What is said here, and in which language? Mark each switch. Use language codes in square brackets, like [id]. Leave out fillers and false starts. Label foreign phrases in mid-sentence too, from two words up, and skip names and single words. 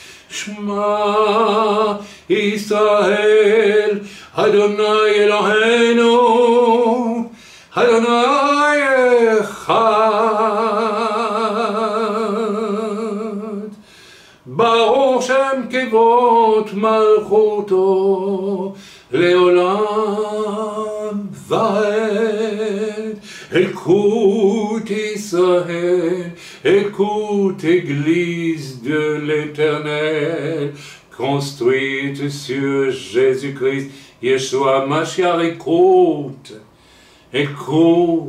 [he] שמע ישראל, אדוני אלוהינו, אדוני אחד. ברוך שם כבוד מלכותו לעולם ועד. [fr] Écoute Israël, écoute Église de l'Éternel, construite sur Jésus-Christ, [he] ישוע משיח, [fr] écoute, écoute.